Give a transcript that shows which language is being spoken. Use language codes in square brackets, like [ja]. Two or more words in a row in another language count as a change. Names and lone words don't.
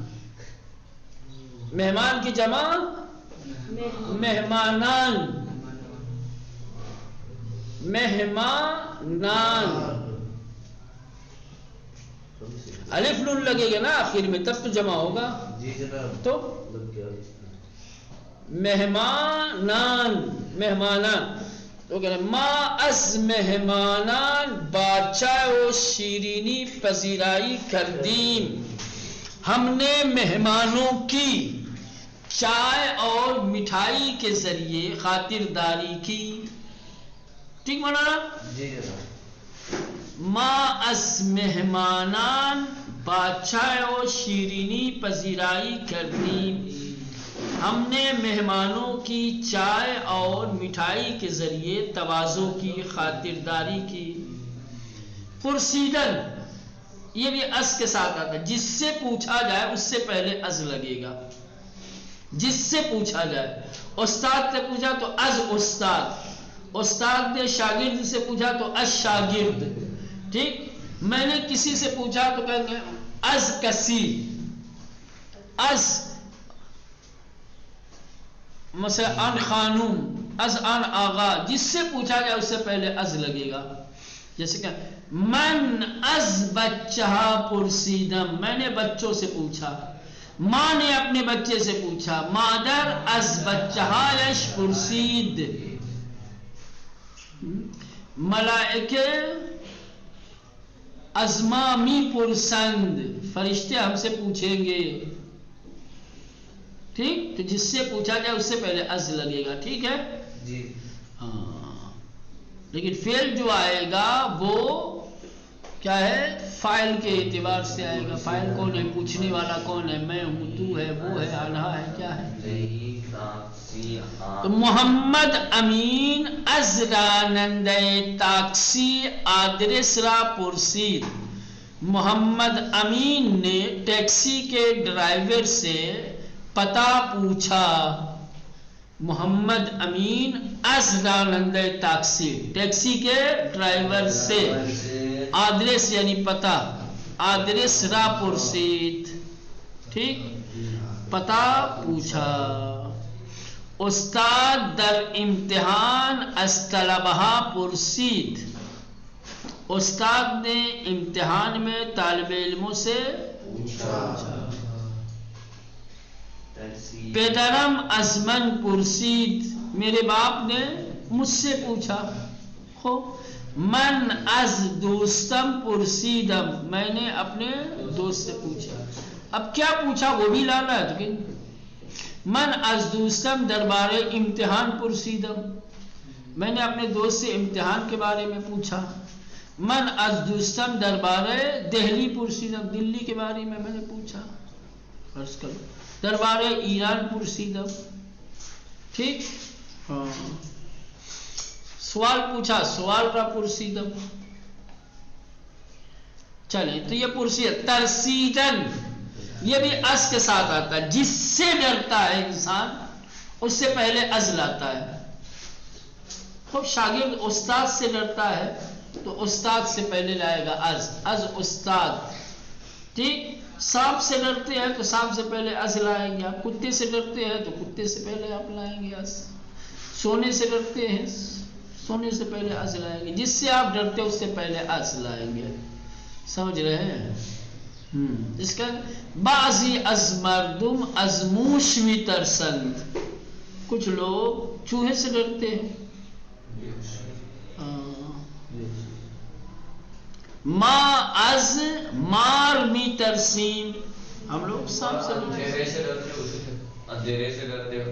[ur] مہمان کی جمع مہمانان، مہمانان، الف نون لگے گا نا آخر میں، تب تو جمع ہوگا۔ تو مہمانان، مہمانان، تو کہنا [fa] ما از مہمانان با چائے و شیرینی پذیرائی کردیم، [ur] ہم نے مہمانوں کی چائے اور مٹھائی کے ذریعے خاطرداری کی۔ ٹھیک مولانا؟ [fa] ما از مہمانان با چائے و شیرینی پذیرائی کردیم، [ur] ہم نے مہمانوں کی چائے اور مٹھائی کے ذریعے تواضع کی، خاطرداری کی۔ پرسیدن، یہ بھی اس کے ساتھ آتا ہے، جس سے پوچھا جائے اس سے پہلے از لگے گا۔ جس سے پوچھا جائے، استاد سے پوچھا تو [fa] از استاد، [ur] استاد نے شاگرد سے پوچھا تو [fa] از شاگرد۔ [ur] ٹھیک، میں نے کسی سے پوچھا تو کہیں گے [fa] از کسی، از مثلا ان خانوم، از ان آغا، [ur] جس سے پوچھا جائے اس سے پہلے از لگے گا۔ جیسے کہ [fa] من از بچہ پرسیدم، [ur] میں نے بچوں سے پوچھا، ماں نے اپنے بچے سے پوچھا، [fa] مادر از بچہایش پرسید، ملائکے از ما می پرسند، [ur] فرشتے ہم سے پوچھیں گے۔ ٹھیک، تو جس سے پوچھا جائے اس سے پہلے از لگے گا۔ ٹھیک ہے جی؟ ہاں، لیکن فعل جو آئے گا وہ کیا ہے؟ فاعل کے اعتبار سے آئے گا۔ فاعل کون ہے؟ پوچھنے والا کون ہے؟ میں ہوں، تو ہے، وہ ہے، آنہا ہے، کیا ہے؟ [fa] تو محمد امین از رانندہ ٹیکسی آدرس را پرسید، [ur] محمد امین نے ٹیکسی کے ڈرائیور سے پتہ پوچھا۔ محمد امین [fa] از رانندہ ٹیکسی، [ur] ٹیکسی کے ڈرائیور سے، [fa] آدرس [ur] یعنی پتہ، [fa] آدرس را پرسید، [ur] ٹھیک، پتہ پوچھا۔ [fa] استاد در امتحان از طلبہ پرسید، [ur] استاد نے امتحان میں طالب علموں سے پوچھا۔ [fa] پدرم از من پرسید، [ur] میرے باپ نے مجھ سے پوچھا. [fa] من از دوستم پرسیدم، [ur] میں نے اپنے دوست سے پوچھا. اب کیا پوچھا وہ بھی لانا ہے. [fa] تو من از دوستم دربارے امتحان پرسیدم، [ur] میں نے اپنے دوست سے امتحان کے بارے میں پوچھا. [fa] من از دوستم دربارے دہلی پرسیدم، [ur] دلی کے بارے میں نے پوچھا. فرض کرو [fa] دربارے ایران پرسیدم. [ur] ٹھیک، ہاں سوال پوچھا، سوال کا پرسیدم. چلیں تو یہ پرسید. ترسیدن یہ بھی از کے ساتھ آتا ہے. جس سے ڈرتا ہے انسان اس سے پہلے از لاتا ہے. خوب شاگرد استاد سے ڈرتا ہے تو استاد سے پہلے لائے گا از. [fa] از استاد. [ur] ٹھیک، سانپ سے ڈرتے ہیں تو سانپ سے پہلے از لائیں گے. آپ کتے سے ڈرتے ہیں تو کتے سے پہلے آپ لائیں گے از. سونے سے ڈرتے ہیں، سونے سے پہلے از لائیں گے. جس سے آپ ڈرتے ہیں اس سے پہلے از لائیں گے. سمجھ رہے ہیں؟ اس کا [fa] بعضی از مردم از موش می ترسند، [ur] کچھ لوگ چوہے سے ڈرتے ہیں. [fa] ما از مار می ترسیم، [ur] ہم لوگ سانپ سے ڈرتے ہیں.